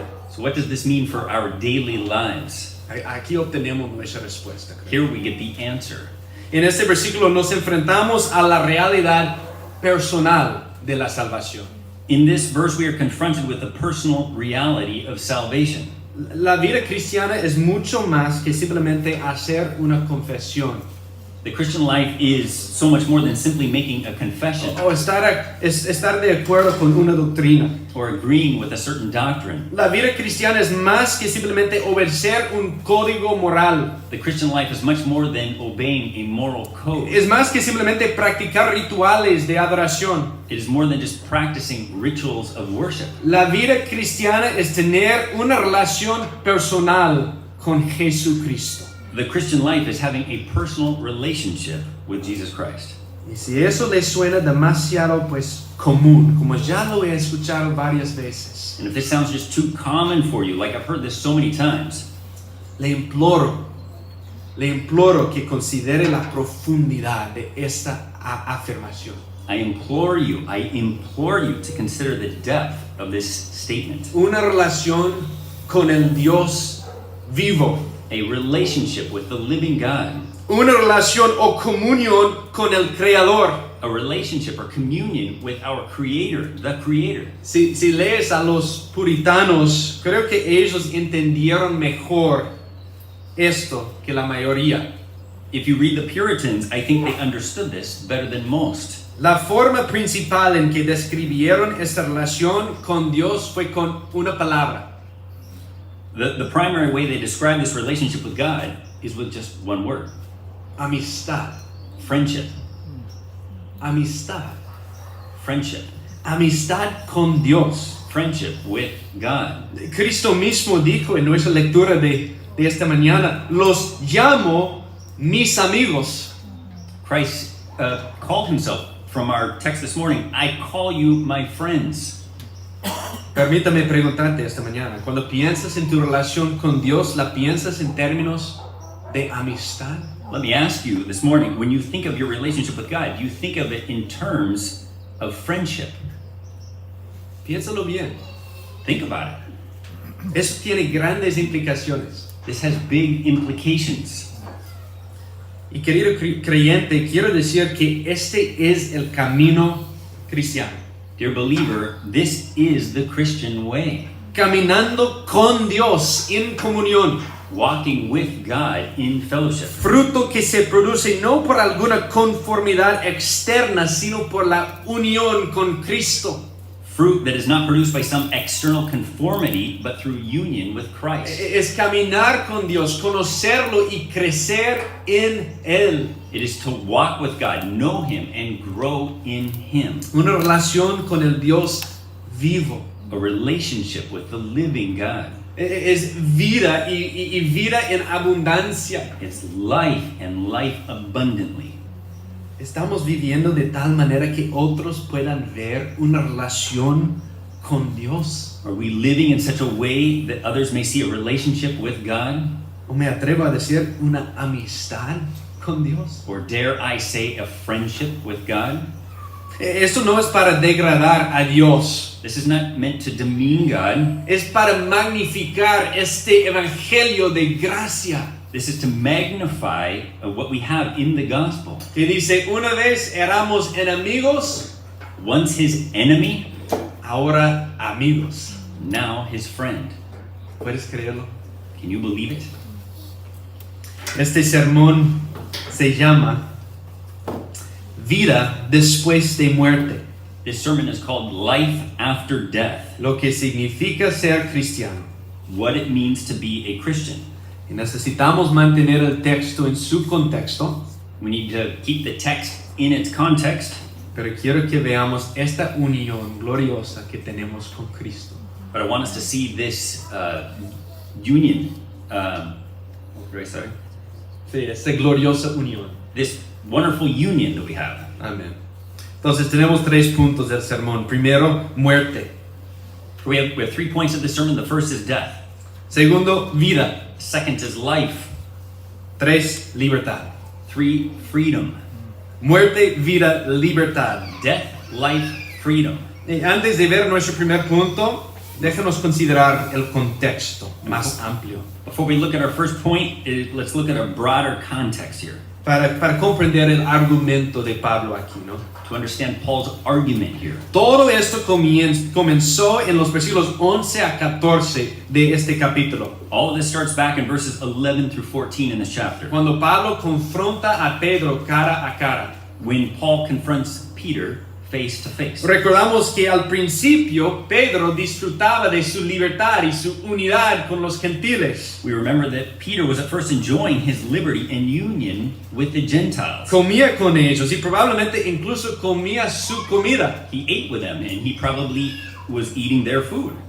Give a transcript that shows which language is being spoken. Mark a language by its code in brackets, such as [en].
[en] So what does this mean for our daily lives? [es] Aquí obtenemos nuestra respuesta. Creo. [en] Here we get the answer. [es] En este versículo nos enfrentamos a la realidad personal de la salvación. [en] In this verse, we are confronted with the personal reality of salvation. [es] La vida cristiana es mucho más que simplemente hacer una confesión [en] The Christian life is so much more than simply making a confession [es] o estar de acuerdo con una doctrina. [en] or agreeing with a certain doctrine. [es] La vida cristiana es más que simplemente obedecer un código moral. [en] The Christian life is much more than obeying a moral code. [es] Es más que simplemente practicar rituales de adoración. [en] It is more than just practicing rituals of worship. [es] La vida cristiana es tener una relación personal con Jesucristo. [en] The Christian life is having a personal relationship with Jesus Christ. [es] Y si eso le suena demasiado común, como ya lo he escuchado varias veces, [en] And if this sounds just too common for you, like I've heard this so many times, [es] le imploro que considere la profundidad de esta afirmación. [en] I implore you to consider the depth of this statement. [es] Una relación con el Dios vivo. [en] A relationship with the living God. [es] Una relación o comunión con el Creador. [en] A relationship or communion with our Creator, the Creator. [es] Si lees a los puritanos, creo que ellos entendieron mejor esto que la mayoría. [en] If you read the Puritans, I think they understood this better than most. [es] La forma principal en que describieron esta relación con Dios fue con una palabra. [en] The primary way they describe this relationship with God is with just one word: [es] Amistad. [en] friendship. [es] Amistad. [en] Friendship. [es] Amistad con Dios. [en] Friendship with God. [es] Cristo mismo dijo en nuestra lectura de esta mañana, los llamo mis amigos. [en] Christ called himself, from our text this morning, I call you my friends. [es] Permítame preguntarte esta mañana, cuando piensas en tu relación con Dios, ¿la piensas en términos de amistad? [en] Let me ask you this morning, when you think of your relationship with God, do you think of it in terms of friendship? [es] Piénsalo bien. [en] Think about it. [es] Eso tiene grandes implicaciones. [en] This has big implications. [es] Y querido creyente, quiero decir que este es el camino cristiano. [en] Dear believer, this is the Christian way. [es] Caminando con Dios en comunión. [en] Walking with God in fellowship. [es] Fruto que se produce no por alguna conformidad externa, sino por la unión con Cristo. [en] Fruit that is not produced by some external conformity, but through union with Christ. [es] Es caminar con Dios, conocerlo y crecer en Él. [en] It is to walk with God, know Him, and grow in Him. [es] Una relación con el Dios vivo. [en] A relationship with the living God. [es] Es vida y vida en abundancia. [en] It's life and life abundantly. [es] Estamos viviendo de tal manera que otros puedan ver una relación con Dios. [en] Are we living in such a way that others may see a relationship with God? [es] O me atrevo a decir una amistad con Dios. [en] Or dare I say a friendship with God? [es] Esto no es para degradar a Dios. [en] This is not meant to demean God. [es] Es para magnificar este evangelio de gracia. [en] This is to magnify what we have in the gospel. [es] Que dice, una vez éramos enemigos, [en] Once his enemy, [es] ahora amigos. [en] now his friend. [es] ¿Puedes creerlo? [en] Can you believe it? [es] Este sermón se llama Vida después de muerte, [en] This sermon is called Life After Death, [es] lo que significa ser cristiano. [en] what it means to be a Christian. [es] Y necesitamos mantener el texto en su contexto, [en] We need to keep the text in its context, [es] pero quiero que veamos esta unión gloriosa que tenemos con Cristo. [en] but I want us to see this union. What did I say? [es] Sí, esta gloriosa unión. [en] This wonderful union that we have. [es] Amén. Entonces tenemos 3 puntos del sermón. Primero, muerte. [en] We have 3 points of this sermon. The first is death. [es] Segundo, vida. [en] Second is life. [es] 3, libertad. [en] 3, freedom. [es] Muerte, vida, libertad. [en] Death, life, freedom. [es] Y antes de ver nuestro primer punto, déjanos considerar el contexto más amplio. [en] Before we look at our first point, let's look at a broader context here [es] Para comprender el argumento de Pablo aquí, ¿no? [en] to understand Paul's argument here. [es] Todo esto comenzó en los versículos 11 a 14 de este capítulo, [en] All of this starts back in verses 11 through 14 in this chapter, [es] cuando Pablo confronta a Pedro cara a cara. [en] when Paul confronts Peter face to face. [es] Recordamos que al principio Pedro disfrutaba de su libertad y su unidad con los gentiles. [en] We remember that Peter was at first enjoying his liberty and union with the Gentiles. [es] Comía con ellos y probablemente incluso comía su comida. [en] He ate with them, and he probably was eating their food.